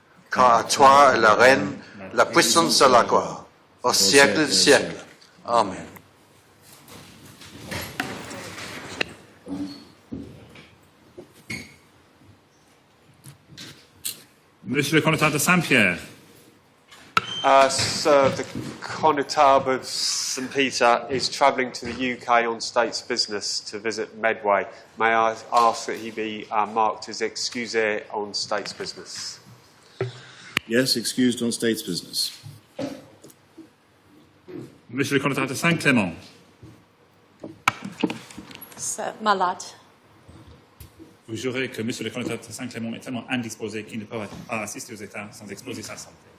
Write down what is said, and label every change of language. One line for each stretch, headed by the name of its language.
French: Car à toi est la règne, la puissance et la gloire, au siècle des siècles. Amen. Monsieur le connétable de Saint-Pierre.
English: Sir, the Connétable of St Peter is travelling to the UK on state's business to visit Medway. May I ask that he be marked as excusé on state's business? Yes, excused on state's business.
French: Monsieur le connétable de Saint-Clément. Malade. Vous jurez que Monsieur le connétable de Saint-Clément est tellement indisposé qu'il ne peut pas assister aux États sans exposer sa santé.